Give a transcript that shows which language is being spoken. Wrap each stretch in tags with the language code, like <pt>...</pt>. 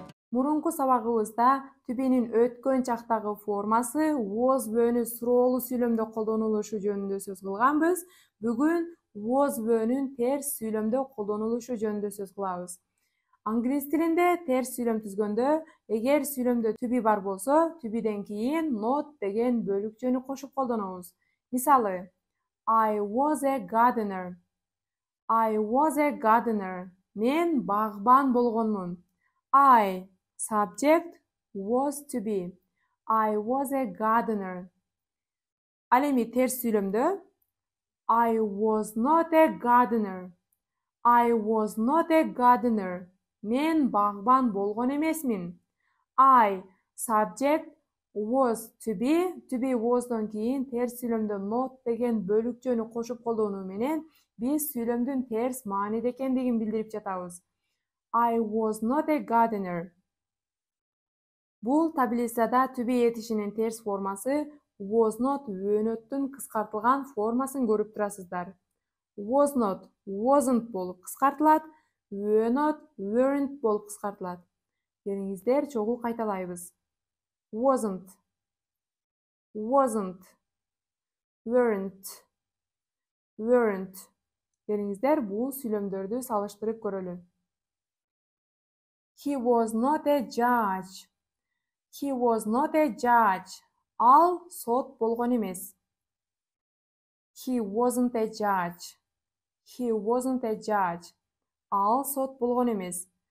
<ky>Мурунку сабагыбызда to be'нин өткөн чактагы формасы was we'нүн суроолуу сүйлөмдө колдонулушу жөнүндө сөз кылганбыз. Бүгүн was we'нүн терс сүйлөмдө колдонулушу жөнүндө сөз кылабыз. Англис тилинде терс сүйлөм түзгөндө, эгер сүйлөмдө to be бар болсо, to be'ден кийин not деген бөлүкчөнү кошуп колдонобуз.</ky> <en>Мисалы, I was a gardener. I was a gardener. Мен багбан болгонмун. I subject was to be. I was a gardener. Ал эми терс сүйлөмдө I was not a gardener. I was not a gardener. Мен багбан болгон эмесмин.</en> <ky>I subject was to be was'дон кийин терс сүйлөмдө not деген бөлүкчөнү кошуп колдонуу менен биз сүйлөмдүн терс мааниде экендигин билдирип жатабыз.</ky> <en>I was not a gardener.</en> <ky>Бул таблицада to be этишинин терс формасы was not өөнөттүн кыскартылган формасын көрүп турасыздар. Was not, wasn't болуп кыскартылат, were not, weren't болуп кыскартылат. Келиңиздер, чогуу кайталайбыз.</ky> <en>Wasn't, wasn't, weren't, weren't.</en> <ky>Келиңиздер, бул сүйлөмдөрдү салыштырып көрөлү.</ky> <en>He was not a judge. He was not a judge.</en> <ky>Ал сот болгон эмес. He wasn't a judge.</ky> <en>He wasn't a judge. Ал сот болгон эмес.</en>